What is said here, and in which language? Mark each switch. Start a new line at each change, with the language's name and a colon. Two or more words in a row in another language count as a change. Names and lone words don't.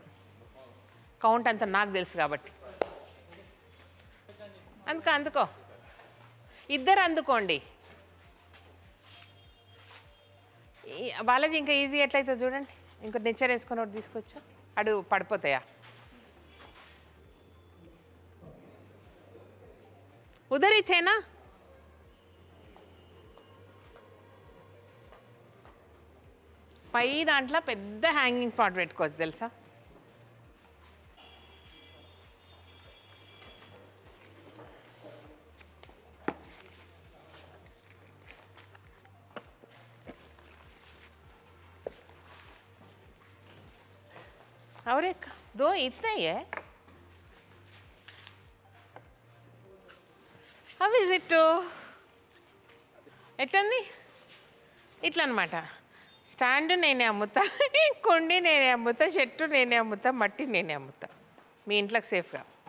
Telugu: కౌంట్ అంత నాకు తెలుసు కాబట్టి. అందుకో ఇద్దరు అందుకోండి. బాలాజీ ఇంకా ఈజీ ఎట్లయితే చూడండి. ఇంకో నిచ్చర్ వేసుకొని ఒకటి తీసుకొచ్చా, అడు పడిపోతాయా?
Hindi: ఉదర్ ही थे ना.
Telugu: పై దాంట్లో పెద్ద
English: hanging pot
Telugu: పెట్టుకోవచ్చు తెలుసా.
Hindi: और एक दो इतना ही है.
English: How is it?
Telugu: ఎట్లుంది? ఇట్లా అనమాట. స్టాండ్ నేనే అమ్ముతా, కొండి నేనే అమ్ముతా, చెట్టు నేనే అమ్ముతా, మట్టి నేనే అమ్ముతా. మీ ఇంట్లోకి సేఫ్గా.